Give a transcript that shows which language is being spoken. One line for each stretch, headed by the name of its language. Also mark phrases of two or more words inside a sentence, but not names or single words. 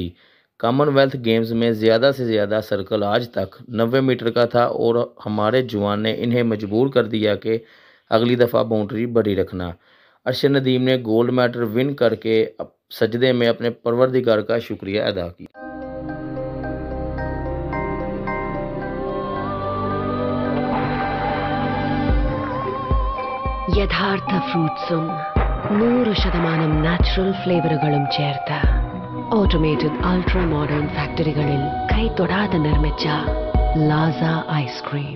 Hindi: कॉमनवेल्थ गेम्स में ज़्यादा से ज़्यादा सर्कल आज तक 90 मीटर का था और हमारे जवान ने इन्हें मजबूर कर दिया कि अगली दफ़ा बाउंड्री बड़ी रखना। अर्शद नदीम ने
English: gold medal win
Hindi: करके सजदे में अपने परवरदिगार का शुक्रिया अदा किया।
Malayalam: യഥാർത്ഥ ഫ്രൂട്ട്സും 100% നാച്ചുറൽ ഫ്ലേവറുകളും ചേർത്ത
English: automated ultra modern
Malayalam: ഫാക്ടറികളിൽ കൈതൊടാതെ നിർമ്മിച്ച ലാസ ഐസ്ക്രീം.